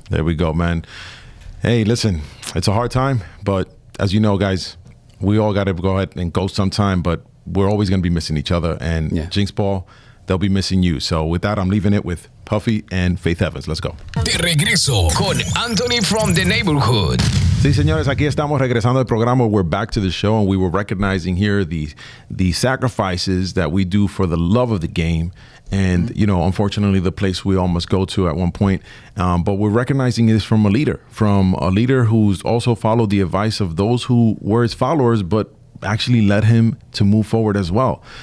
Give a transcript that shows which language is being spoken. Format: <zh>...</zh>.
<en>There we go, man. Hey, listen, it's a hard time, but as you know, guys, we all got to go ahead and go sometime, but we're always going to be missing each other. And Jinx Paul, they'll be missing you. So with that, I'm leaving it with Puffy and Faith Evans. Let's go.</en> <es>De regreso con Anthony from the neighborhood. Sí, señores, aquí estamos regresando al programa.</es> <en>We're back to the show, and we were recognizing here the sacrifices that we do for the love of the game. And, you know, unfortunately, the place we almost go to at one point. But we're recognizing this from a leader who's also followed the advice of those who were his followers, but actually led him to move forward as well.</en>